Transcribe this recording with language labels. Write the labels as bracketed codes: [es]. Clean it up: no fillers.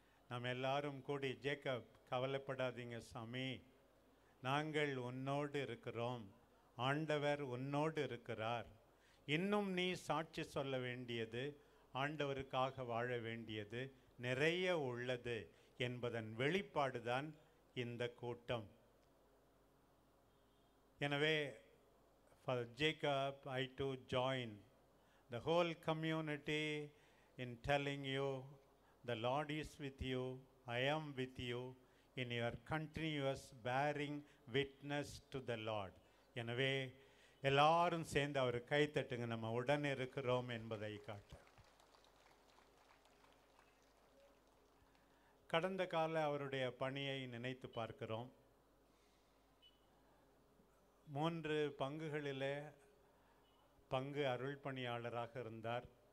[ta] நாம் எல்லாரும் கூடி, ஜேக்கப் கவலைப்படாதீங்க சாமி, நாங்கள் உன்னோடு இருக்கிறோம், ஆண்டவர் உன்னோடு இருக்கிறார், இன்னும் நீ சாட்சி சொல்ல வேண்டியது, ஆண்டவருக்காக வாழ வேண்டியது நிறைய உள்ளது என்பதன் வெளிப்பாடுதான் இந்த கூட்டம். எனவே [en] for Jacob I too join the whole community in telling you the Lord is with you, I am with you in your continuous bearing witness to the Lord. [ta] எனவே எல்லாரும் சேர்ந்து அவர் கைத்தட்டுங்க, நம்ம உடன் இருக்கிறோம் என்பதை காட்ட. கடந்த கால அவருடைய பணியை நினைத்து பார்க்கிறோம். 3 பங்குகளிலே பங்கு அருள் பணியாளராக இருந்தார்.